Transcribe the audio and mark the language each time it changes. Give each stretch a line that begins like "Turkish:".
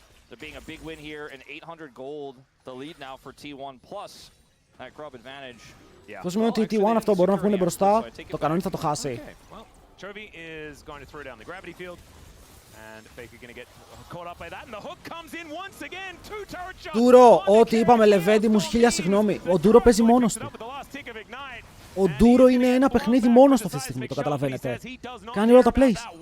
English: there being a big win here and 800 gold, the lead now for T1 plus that grub advantage.
Greek: Αυτό σημαίνει ότι οι T1 αυτό μπορούν να βγουν μπροστά, το κανόνι θα το χάσει.
English: Chovy is going to throw down the gravity field, and Faker going to get caught up by that, and the hook comes in once again. Two turret shots.
Greek: Ντούρο, ό,τι είπαμε, Λεβέντη μου, χίλια συγγνώμη. Ο Ντούρο παίζει μόνος του. Ο Ντούρο είναι ένα παιχνίδι μόνος του αυτή τη στιγμή, το καταλαβαίνετε. Κάνει όλα τα plays.